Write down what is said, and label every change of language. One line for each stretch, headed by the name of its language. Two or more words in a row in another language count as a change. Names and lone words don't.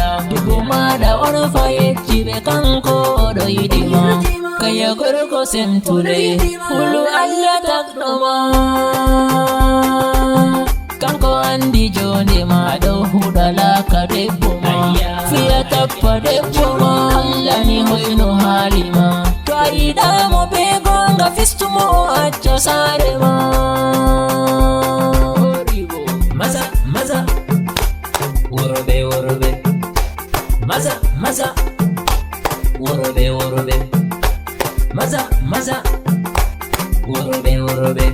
Fula: Debbo maɗa on fa yecci ɓe kanko o ɗo yiɗi ma. Kaya gorko semtude, hulu Allah tagdo ma. Kanko andi jonde ma, do huda laka debbo ma. Fiya tappa debbo ma, Allah ni hoyno hali ma. To a yida mo be gonga, fistu mo o acca sare ma.
Hausa: Maza, maza,
Fula: worbe, worbe.
Hausa: Maza, maza.
Fula: Worɓe, worɓe.
Hausa: Maza, maza.
Fula: Worɓe, worɓe.